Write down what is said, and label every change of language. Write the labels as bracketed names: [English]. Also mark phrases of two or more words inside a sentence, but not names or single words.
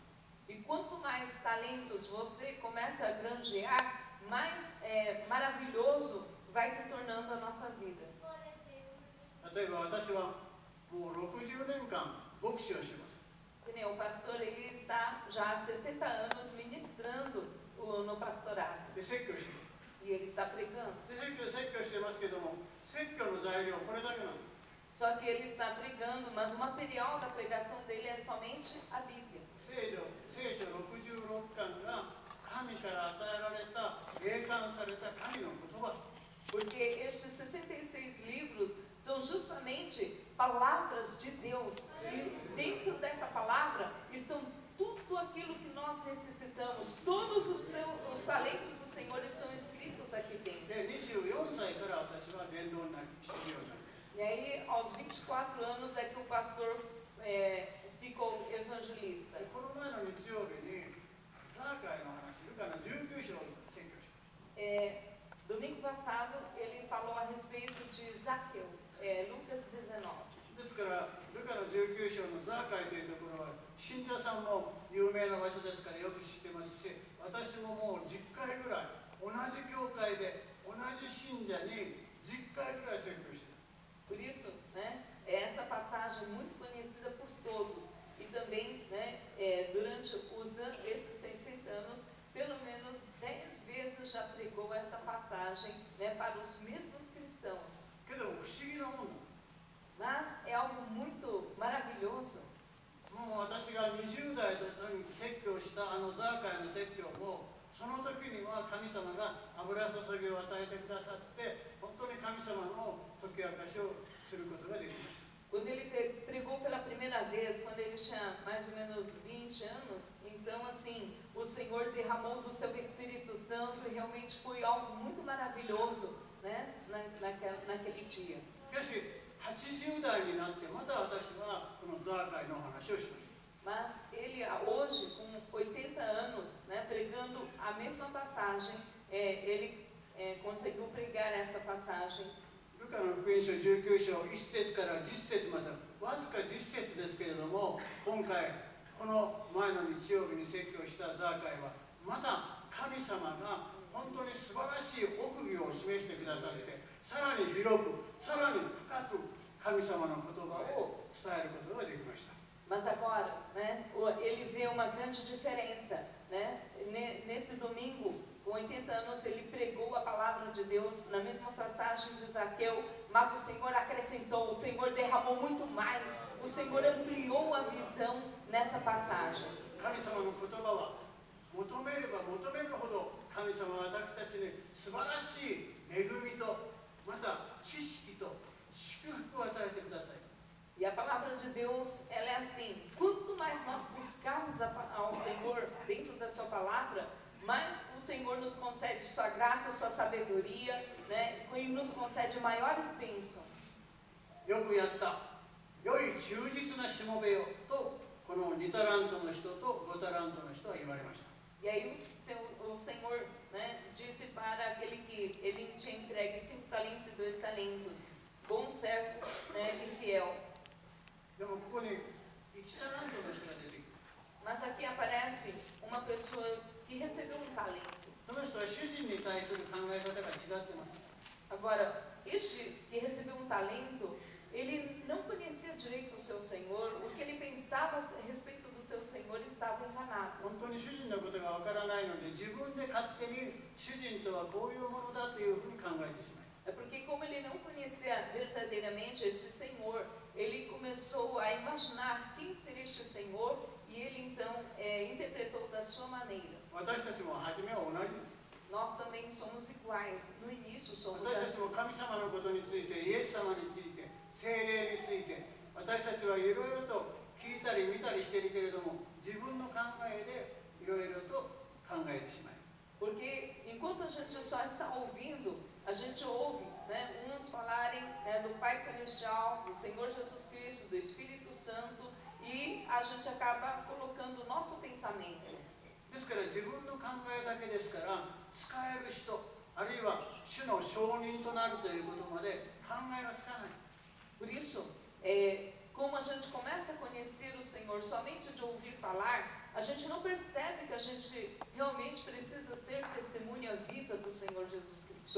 [Portuguese] E quanto mais talentos você começa a granjear, mais maravilhoso vai se tornando a nossa vida. [Japanese] 例えば私はもう60年間牧師をします。 [Portuguese] Que nem o pastor, ele está já há 60 anos ministrando no pastorado. [Japanese] で、説教してます。 [Portuguese] E ele está pregando. [Japanese] で、説教してますけども、説教の材料これだけなんです。 [Portuguese] Só que ele está pregando, mas o material da pregação dele é somente a Bíblia. [Japanese] 聖書66巻が神から与えられた霊感された神の言葉。 [Portuguese] Porque estes 66 livros são justamente palavras de Deus. E dentro desta palavra estão tudo aquilo que nós necessitamos. Todos os talentos do Senhor estão escritos aqui dentro. [Japanese] で、24歳から私は伝道になりしているようになりました。 [Portuguese] E aí, aos 24 anos, é que o pastor ficou evangelista. [Japanese] この前の日曜日にザーカイの話、ルカの19章を説教しました。 [Portuguese] Domingo passado ele falou a respeito de Zaqueu, Lucas 19. [Japanese] ですからルカの19章のザーカイというところは信者さんも有名な場所ですからよく知ってますし、私ももう10回ぐらい同じ教会で同じ信者に10回ぐらい説教している。 [Portuguese] Por isso, né, essa passagem muito conhecida por todos e também, né, durante esses 600 anos, pelo menos 10 vezes já pregou esta passagem, né, para os mesmos cristãos. [Japanese] けど不思議なもんだ。 [Portuguese] Mas é algo muito maravilhoso. [Japanese] もう私が20代の時に説教したあのザーカイの説教もその時には神様が油注ぎを与えてくださって本当に神様の解き明かしをすることができました。 [Portuguese] Quando ele pregou pela primeira vez, quando ele tinha mais ou menos 20 anos, então assim, o Senhor derramou do seu Espírito Santo e realmente foi algo muito maravilhoso, né, naquele dia. [Japanese] しかし80代になってまた私はこのザーカイの話をしました。 [Portuguese] Mas ele hoje, com 80 anos, né, pregando a mesma passagem, ele conseguiu pregar esta passagem. [Japanese] ルカの福音書19章1節から10節までわずか10節ですけれども、今回この前の日曜日に説教したザーカイはまた神様が本当に素晴らしい奥義を示してくださって、さらに広くさらに深く神様の言葉を伝えることができました。 [Portuguese] Mas agora, né, ele vê uma grande diferença, né? Nesse domingo, com 80 anos, ele pregou a palavra de Deus na mesma passagem de Zaqueu, mas o Senhor acrescentou, o Senhor derramou muito mais, o Senhor ampliou a visão nessa passagem. [Japanese] 神様の言葉は求めれば求めるほど神様は私たちに素晴らしい恵みとまた知識と祝福を与えてください。 [Portuguese] E a palavra de Deus, ela é assim, quanto mais nós buscarmos ao Senhor dentro da sua palavra, mais o Senhor nos concede sua graça, sua sabedoria, né, e nos concede maiores bênçãos. [Japanese] よくやった、良い忠実なしもべよとこの2タラントの人と5タラントの人は言われました。 [Portuguese] E aí o Senhor, né, disse para aquele que ele tinha entregue 5 talentos e 2 talentos, bom servo, né, e fiel. [Japanese] でもここに1タラントの人が出てくる。 [Portuguese] Mas aqui aparece uma pessoa que recebeu um talento. [Japanese] その人は主人に対する考え方が違ってます。 [Portuguese] Agora, este que recebeu um talento, ele não conhecia direito o seu Senhor, o que ele pensava a respeito do seu Senhor estava enganado. [Japanese] 本当に主人のことがわからないので自分で勝手に主人とはこういうものだというふうに考えてしまい。 [Portuguese] É porque como ele não conhecia verdadeiramente esse Senhor, ele começou a imaginar quem seria este Senhor e ele então interpretou da sua maneira. [Japanese] 私たちも初めは同じです。 [Portuguese] Nós também somos iguais, no início somos [Japanese] 私たち [Portuguese] assim. [Japanese] も神様のことについて、イエス様について、聖霊について、私たちはいろいろと聞いたり見たりしているけれども、自分の考えでいろいろと考えてしまい。 [Portuguese] Porque enquanto a gente só está ouvindo, a gente ouve, né, uns falarem, né, do Pai Celestial, do Senhor Jesus Cristo, do Espírito Santo, e a gente acaba colocando o nosso pensamento. [Japanese] ですから自分の考えだけですから、使える人、あるいは主の証人となるということまで考えがつかない。 [Portuguese] Por isso, como a gente começa a conhecer o Senhor somente de ouvir falar, a gente não percebe que a gente realmente precisa ser testemunha viva do Senhor Jesus Cristo.